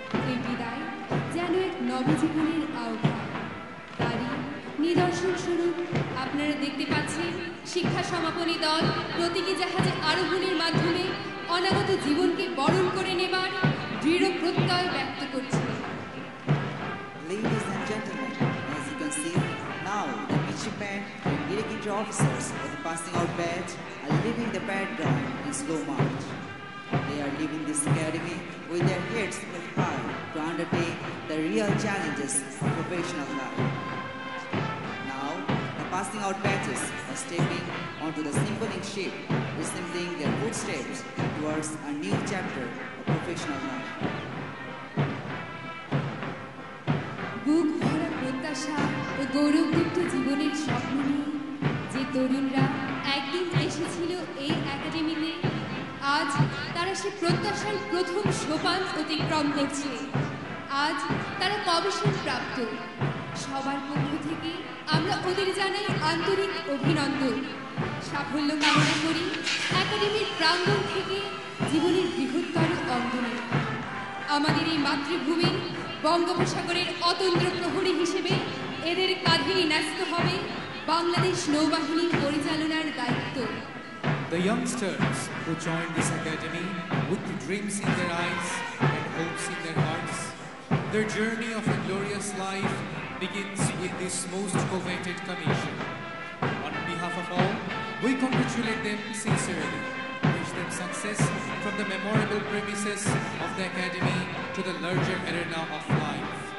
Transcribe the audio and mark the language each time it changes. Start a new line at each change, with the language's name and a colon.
Bangla: এই বিদায় যেন এক নবজীবনের আহ্বান। তারই নিদর্শন স্বরূপ আপনারা দেখতে পাচ্ছেন শিক্ষা সমাপনী দল প্রতীকী জাহাজে আরোহণের মাধ্যমে অনাগত জীবনকে বরণ করে নেবার দৃঢ় প্রত্যয় ব্যক্ত করছে।
English: Ladies and gentlemen, as you can see, now the midshipmen and direct entry officers of the passing out batch are leaving the parade ground in slow march. They are leaving this academy with their heads held high to undertake the real challenges of professional life. Now, the passing out batches are stepping onto the symbolic ship, resembling their footsteps towards a new chapter of professional life.
Bangla: বুক ভরা প্রত্যাশা ও গৌরবদীপ্ত জীবনের স্বপ্ন নিয়ে যে তরুণরা একদিন এসেছিল এই একাডেমিতে, আজ তারা সে প্রত্যাশার প্রথম সোপান অতিক্রম করছে। আজ তারা কমিশন প্রাপ্ত। সবার পক্ষ থেকে আমরা ওদের জানাই আন্তরিক অভিনন্দন। সাফল্য কামনা করি একাডেমির প্রাঙ্গণ থেকে জীবনের বৃহত্তর অঙ্গনে। আমাদের এই মাতৃভূমির বঙ্গোপসাগরের অতন্ত্র প্রহরী হিসেবে এদের কাঁধেই ন্যস্ত হবে বাংলাদেশ নৌবাহিনীর পরিচালনার দায়িত্ব।
English: The youngsters who join this academy with dreams in their eyes and hopes in their hearts, their journey of a glorious life begins with this most coveted commission. On behalf of all, we congratulate them sincerely, wish them success from the memorable premises of the academy to the larger arena of life.